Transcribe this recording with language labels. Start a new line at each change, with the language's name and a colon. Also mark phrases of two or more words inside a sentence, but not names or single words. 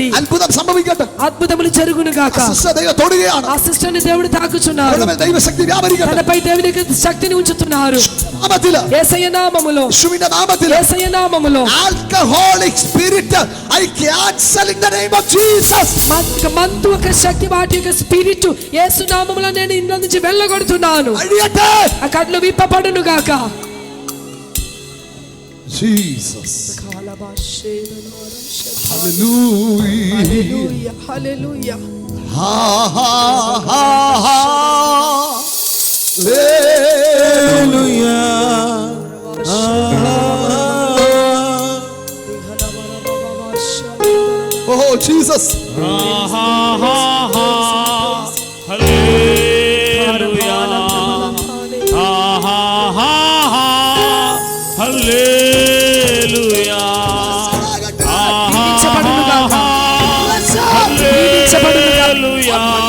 Malayalam: അത്ഭുതം സംഭവിക്കട്ടെ.
Telugu: అద్భుతములు జరుగును గాక.
Malayalam: സിസ്റ്റർ ദൈവം തൊടുകയാണ്.
Telugu: ఆ సిస్టర్ ని దేవుడు తాకుచున్నారు.
Malayalam: അവരുടെ ദൈവശക്തി വ്യാപരിക്കട്ടെ.
Telugu: తనపై దేవుని యొక్క శక్తిని ఉంచుతున్నారు.
Malayalam: നാമത്തില്
Telugu: యేసయ్య నామములో
Malayalam: യേശുവിന്റെ നാമത്തിൽ
Telugu: యేసయ్య నామములో
English: Alcoholic spirit I cancel in the name of Jesus.
Telugu: మందు ఒక శక్తి వాటి యొక్క స్పిరిట్ యేసు నామములో నేను ఇంట్లో నుంచి వెళ్ళగొడుతున్నాను.
Malayalam: അഴിയട്ടെ.
Telugu: ఆ కట్లు విప్పబడును గాక.
Malayalam: ജീസസ്. ഹല്ലേലൂയ.
Telugu: హల్లెలూయా హల్లెలూయా.
Malayalam: ഹാ ഹാ ഹാ ഹാ. ഹല്ലേലൂയ. ഓ ജീസസ്.
Telugu: దీవించబడును గాక. దీవించబడును గాక.